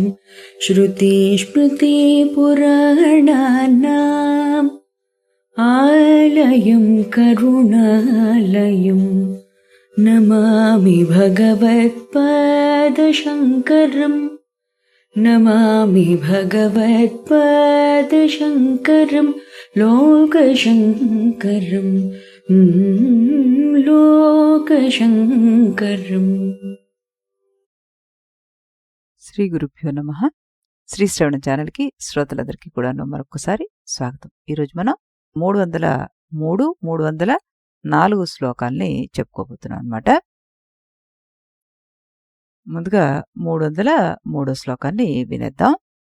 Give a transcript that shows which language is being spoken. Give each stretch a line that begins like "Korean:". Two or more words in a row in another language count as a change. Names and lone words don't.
Sanskrit: श्रुतिस्मृतिपुराणानाम् आलयं करुणालयं नमामि भगवत्पादशङ्करम् नमामि भगवत्पादशङ्करं लोकशङ्करम् लोकशङ्करम्। శ్రీ గురుభ్యో నమః.
Telugu: శ్రీ శ్రవణ ఛానల్కి శ్రోతలందరికీ కూడా మరొకసారి స్వాగతం. ఈరోజు మనం 303, 304 శ్లోకాల్ని చెప్పుకోబోతున్నాం అన్నమాట. ముందుగా 303 శ్లోకాన్ని వినేద్దాం.